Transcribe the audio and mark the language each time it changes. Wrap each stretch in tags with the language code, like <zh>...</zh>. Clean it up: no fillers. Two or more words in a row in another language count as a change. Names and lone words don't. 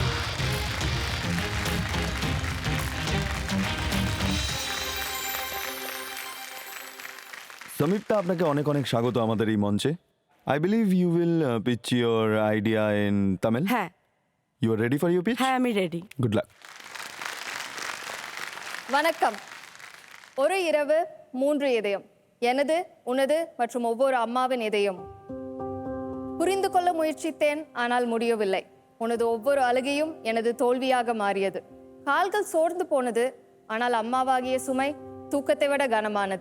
<bn>সংযুক্তা, আপনাকে অনেক অনেক স্বাগত আমাদের এই মঞ্চে।</bn> <en>I believe you will pitch your idea in Tamil.</en> <bn>হ্যাঁ</bn> <en>You are ready for your pitch?</en> <bn>হ্যাঁ আমি রেডি।</bn> <en>Good luck.</en> <ta>வணக்கம். ஒரு இரவு 3 இதயம், எனது, உனது மற்றும் ஒவ்வொரு அம்மாவின் இதயம். புரிந்து கொள்ள முயற்சித்தேன், ஆனால் முடியவில்லை. உனது ஒவ்வொரு அழுகையும் எனது தோல்வியாக மாறியது. கால்கள் சோர்ந்து போனது, ஆனால் அம்மாவாகிய சுமை தூக்கத்தை விட கனமானது.</ta>